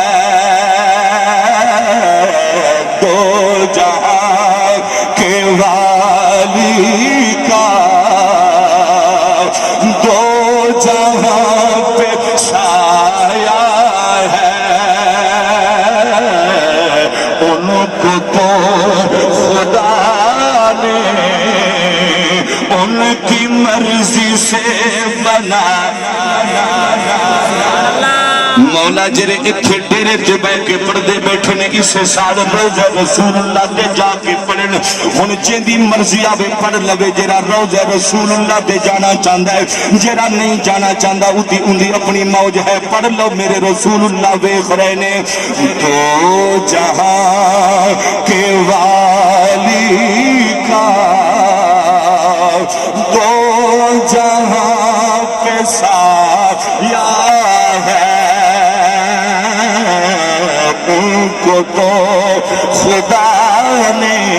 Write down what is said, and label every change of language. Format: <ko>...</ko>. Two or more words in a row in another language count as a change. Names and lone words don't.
<ur>دو جہاں کے والی کا، دو جہاں پہ سایہ ہے، ان کو تو خدا نے ان کی مرضی سے بنایا۔</ur> <pa>مولا جرے اتھے ڈیرے تے بیٹھ کے پردے بیٹھے نے اسے سال روزہ رسول اللہ دے جا کے پڑھن، ہن جیندی مرضی آوے پڑھ لوے، جرا روزہ رسول اللہ دے جانا چاہندا ہے، جرا نہیں جانا چاہندا اُتی اُندی اپنی موج ہے، پڑھ لو میرے رسول اللہ ویکھ رہے نے</pa> <ur>دو جہاں کے والی کا، دو جہاں پہ سایہ ہے، ان کو تو خدا نے</ur>